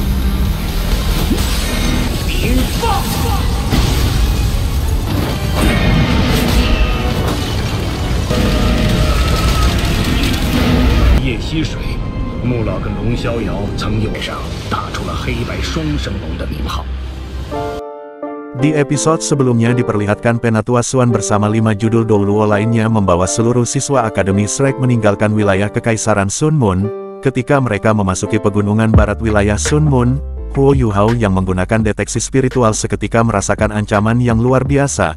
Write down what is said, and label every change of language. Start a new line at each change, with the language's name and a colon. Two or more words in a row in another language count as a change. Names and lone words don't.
Chinese: 冰放。夜溪水，穆老跟龙逍遥曾用上打出了黑白双生龙的名号。
Indonesian: Di episode sebelumnya diperlihatkan Penatua Xuan bersama 5 judul Douluo lainnya membawa seluruh siswa Akademi Shrek meninggalkan wilayah Kekaisaran Sun Moon. Ketika mereka memasuki pegunungan barat wilayah Sun Moon, Huo Yuhao yang menggunakan deteksi spiritual seketika merasakan ancaman yang luar biasa.